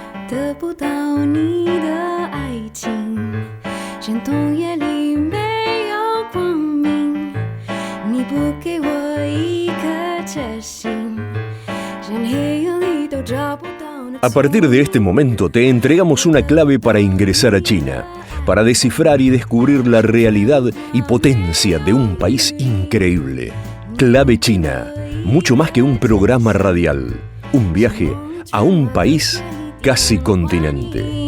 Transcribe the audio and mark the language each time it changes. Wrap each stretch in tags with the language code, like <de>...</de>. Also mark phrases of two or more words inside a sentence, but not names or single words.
<zh>得不到你的爱情，山洞夜里没有光明，你不给我一颗决心，山黑夜里都找不到那。</zh> <es>A partir de este momento te entregamos una clave para ingresar a China, para descifrar y descubrir la realidad y potencia de un país increíble. Clave China, mucho más que un programa radial, un viaje a un país casi continente.</es>